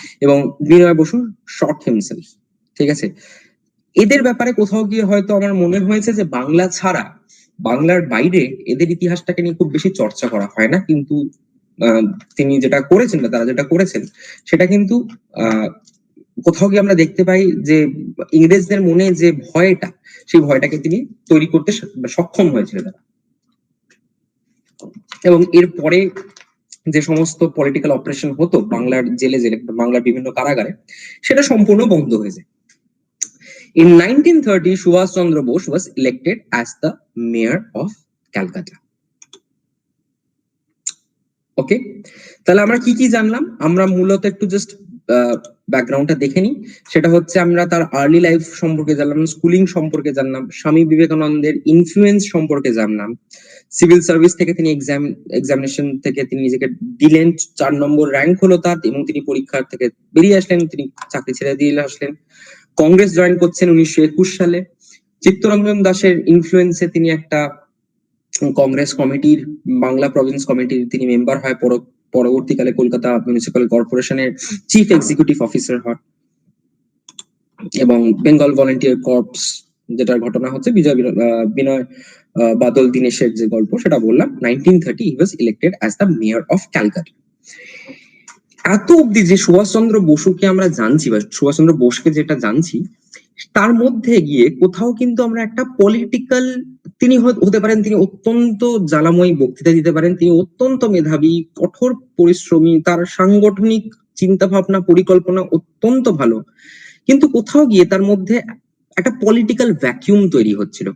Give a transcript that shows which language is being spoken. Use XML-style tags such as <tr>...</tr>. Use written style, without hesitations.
<bn>এবং বিনয় Basu</bn> <en>Shot himself.</en> <bn>ঠিক আছে, এদের ব্যাপারে কোথাও গিয়ে হয়তো আমার মনে হয়েছে যে বাংলা ছাড়া, বাংলার বাইরে এদের ইতিহাসটাকে নিয়ে খুব বেশি চর্চা করা হয় না, কিন্তু তিনি যেটা করেছেন বা তারা যেটা করেছেন সেটা কিন্তু কোথাও গিয়ে আমরা দেখতে পাই যে ইংরেজদের মনে যে ভয়টা, সেই ভয়টাকে তিনি তৈরি করতে সক্ষম হয়েছিল তারা। এবং এরপরে যে সমস্ত পলিটিক্যাল অপারেশন হতো বাংলার জেলে জেলে, বাংলার বিভিন্ন কারাগারে, সেটা সম্পূর্ণ বন্ধ হয়ে যায়।</bn> <en>In 1930, Subhash Chandra Bose was elected as the mayor of Calcutta.</en> <bn>ওকে, তাহলে আমরা কি কি জানলাম? আমরা মূলত একটু জাস্ট ব্যাকগ্রাউন্ডটা দেখে নিই। সেটা হচ্ছে আমরা তার আর্লি লাইফ সম্পর্কে জানলাম, স্কুলিং সম্পর্কে জানলাম, স্বামী বিবেকানন্দের ইনফ্লুয়েন্স সম্পর্কে জানলাম। সিভিল সার্ভিস থেকে তিনি এক্সামিনেশন থেকে তিনি নিজেকে দিলেন, 4 নম্বর র্যাঙ্ক হলো তার, এবং তিনি পরীক্ষা থেকে বেরিয়ে আসলেন, তিনি চাকরি ছেড়ে দিয়ে আসলেন। কংগ্রেস জয়েন করছেন 1921 সালে। চিত্তরঞ্জন দাসের ইনফ্লুয়েন্সে তিনি একটা কংগ্রেস কমিটির, বাংলা প্রভিন্স কমিটির তিনি মেম্বার হয়। পরবর্তীকালে কলকাতা মিউনিসিপ্যাল কর্পোরেশনের চিফ এক্সিকিউটিভ অফিসার হন। এবং বেঙ্গল ভলেন্টিয়ার কর্পস, যেটার ঘটনা হচ্ছে বিনয় বাদল দীনেশের যে গল্প সেটা বললাম।</bn> <en>1930 he was elected as the mayor of Calcutta.</en> <bn>এত অব্দি যে সুভাষচন্দ্র বসুকে আমরা জানছি বা সুভাষচন্দ্র বোসকে যেটা জানছি, তার মধ্যে গিয়ে কোথাও কিন্তু আমরা একটা পলিটিক্যাল, তিনি হতে পারেন, তিনি অত্যন্ত জ্বালাময়ী বক্তৃতা দিতে পারেন, তিনি অত্যন্ত মেধাবী, কঠোর পরিশ্রমী, তার সাংগঠনিক চিন্তা ভাবনা পরিকল্পনা অত্যন্ত ভালো, কিন্তু কোথাও গিয়ে তার মধ্যে একটা পলিটিক্যাল ভ্যাকিউম তৈরি হচ্ছিল।</bn>